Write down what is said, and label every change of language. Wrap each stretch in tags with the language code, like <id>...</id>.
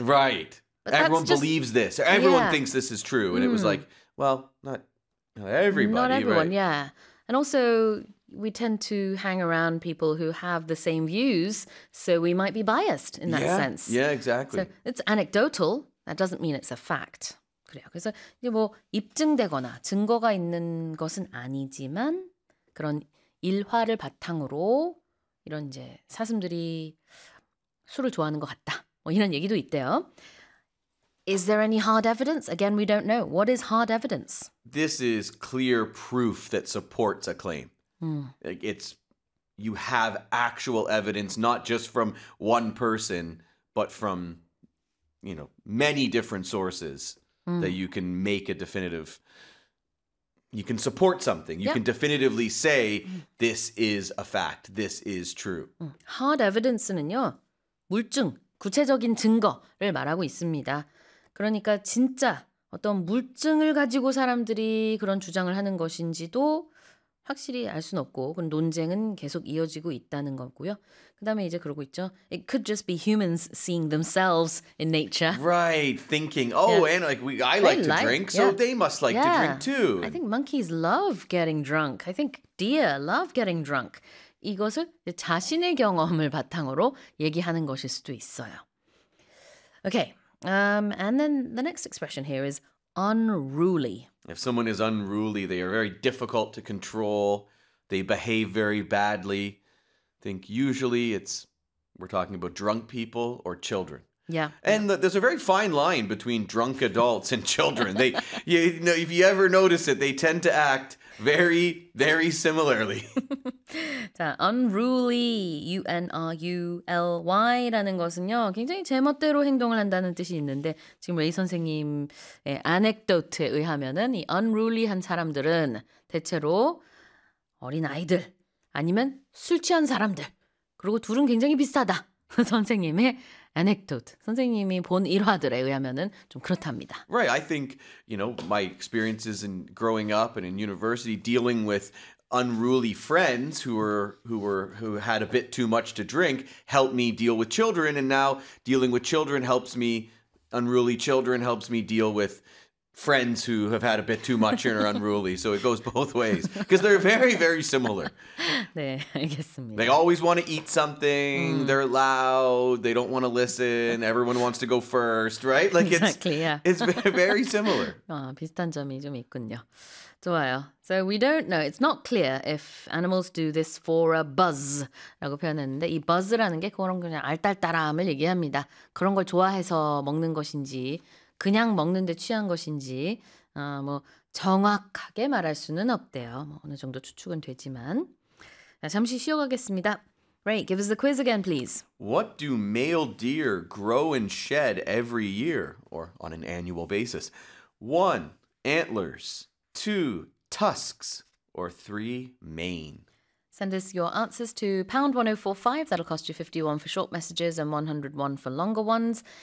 <en>Right. But everyone believes this. Everyone thinks this is true. And it was like, well, not everybody, not everyone, right? And also, we tend to hang around people who have the same views, so we might be biased in that sense. Yeah, exactly. So it's anecdotal. That doesn't mean it's a fact.</en> <ko>그래요. 그래서 이게 뭐 입증되거나 증거가 있는 것은 아니지만 그런 일화를 바탕으로 이런 이제 사슴들이 술을 좋아하는 것 같다. 뭐 이런 얘기도 있대요.</ko> <en>Is there any hard evidence? Again, we don't know. What is hard evidence? This is clear proof that supports a claim. It's you have actual evidence, not just from one person, but from, you know, many different sources that you can make a definitive, you can support something. You can definitively say, this is a fact. This is true.</en> <ko>Hard evidence는요, 물증, 구체적인 증거를 말하고 있습니다. 그러니까 진짜 어떤 물증을 가지고 사람들이 그런 주장을 하는 것인지도 확실히 알 수는 없고 그런 논쟁은 계속 이어지고 있다는 거고요. 그 다음에 이제 그러고 있죠.</ko> <en>It could just be humans seeing themselves in nature. Right, thinking, oh, and like I like to drink, so they must like to drink too. I think monkeys love getting drunk. I think deer love getting drunk.</en> <ko>이것을 자신의 경험을 바탕으로 얘기하는 것일 수도 있어요.</ko> <en>Okay. And then the next expression here is unruly. If someone is unruly, they are very difficult to control. They behave very badly. I think usually we're talking about drunk people or children. Yeah. And there's a very fine line between drunk adults and children. They, you know, if you ever notice it, they tend to act very, very similarly.</en> <ko>자, unruly, U-N-R-U-L-Y라는 것은요, 굉장히 제멋대로 행동을 한다는 뜻이 있는데 지금 레이 선생님의 아넥도트에 의하면은 이 unruly한 사람들은 대체로 어린 아이들 아니면 술 취한 사람들 그리고 둘은 굉장히 비슷하다. 선생님의 anecdote. 선생님이 본 일화들에 의하면은 좀 그렇답니다.</ko> <en>Right, I think, you know, my experiences in growing up and in university dealing with unruly friends who had a bit too much to drink helped me deal with children, and now dealing with children helps me, unruly children helps me deal with friends who have had a bit too much and are unruly. So it goes both ways because they're very, very similar.</en> <ko>네, 알겠습니다.</ko> <en>They always want to eat something. They're loud. They don't want to listen. Everyone wants to go first, right? Like it's very similar.</en> <ko>아, 비슷한 점이 좀 있군요. 좋아요.</ko> <en>So we don't know. It's not clear if animals do this for a</en> <ko>buzz라고 표현했는데 이 buzz라는 게 그런 그냥 알딸딸함을 얘기합니다. 그런 걸 좋아해서 먹는 것인지 그냥 먹는데 취한 것인지 뭐 정확하게 말할 수는 없대요. 뭐 어느 정도 추측은 되지만 자, 잠시 쉬어가겠습니다.</ko> <en>Ray, give us the quiz again, please. What do male deer grow and shed every year, or on an annual basis? 1. Antlers. 2. Tusks. Or 3. Mane. Send us your answers to #1045. That'll cost you 51 for short messages and 101 for longer ones.</en>